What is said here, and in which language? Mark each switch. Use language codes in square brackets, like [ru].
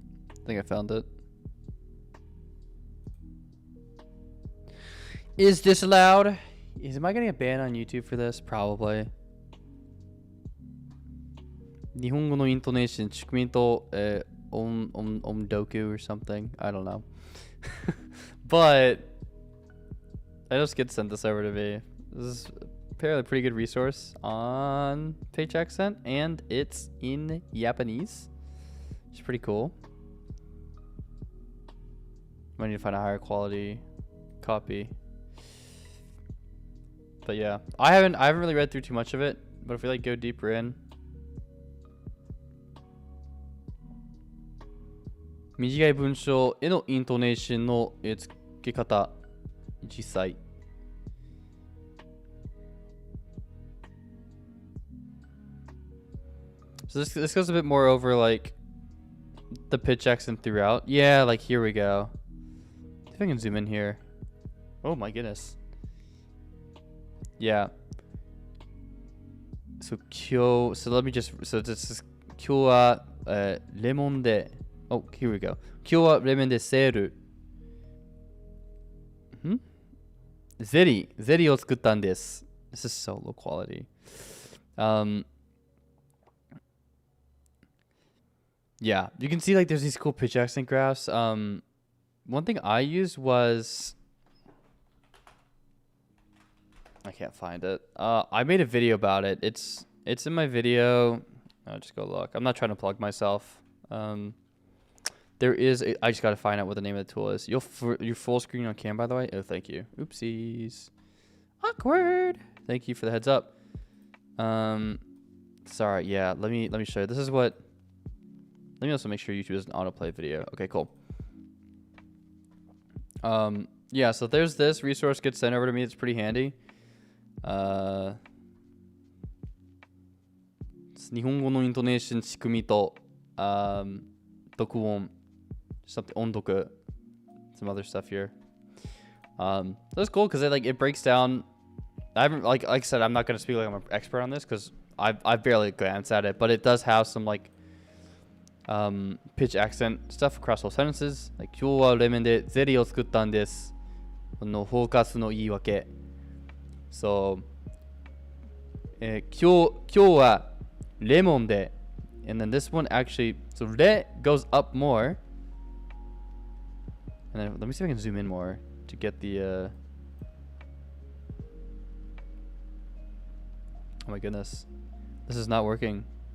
[en] I think I found it. Is this allowed? Am I gonna get banned on YouTube for this? Probably. [ja] 日本語のイントネーション、仕組みと、doku [en] or something. I don't know. But I just get sent this over to me. This is apparently a pretty good resource on pitch accent, and it's in Japanese, which is pretty cool. I need to find a higher quality copy. But yeah, I haven't really read through too much of it, but if we like go deeper in. [ja] 短い文章へのイントネーションの付け方、実際。 [en] So this goes a bit more over like the pitch accent throughout. Yeah, like here we go. If I can zoom in here. Oh my goodness. Yeah. So let me just this is [ja] 今日はレモンで [en] Oh, here we go. [ja] 今日はレモンでセール。ゼリーを作ったんです。 [en] This is so low quality. Yeah, you can see like there's these cool pitch accent graphs. One thing I used was I can't find it. I made a video about it. It's in my video. I'll just go look. I'm not trying to plug myself. There is I just got to find out what the name of the tool is. You're full screen on cam, by the way. Oh, thank you. Oopsies. Awkward. Thank you for the heads up. Sorry. Yeah. Let me show you. This is what. Let me also make sure YouTube doesn't autoplay video. Okay, cool. Yeah. So there's this resource gets sent over to me. It's pretty handy. [ja] 日本語のイントネーション仕組みと、読音 [en] something [ja] 音読 [en] some other stuff here. That's cool because it breaks down. I haven't like I said, I'm not going to speak like I'm an expert on this because I've barely glanced at it, but it does have some like pitch accent stuff across whole sentences. [ja] Like 今日はレモンでゼリーを作ったんです。このフォーカスの言い訳。 [en] So [ja] 今日はレモンで [en] and then this one actually so re goes up more. And then let me see if I can zoom in more to get the oh my goodness. This is not working.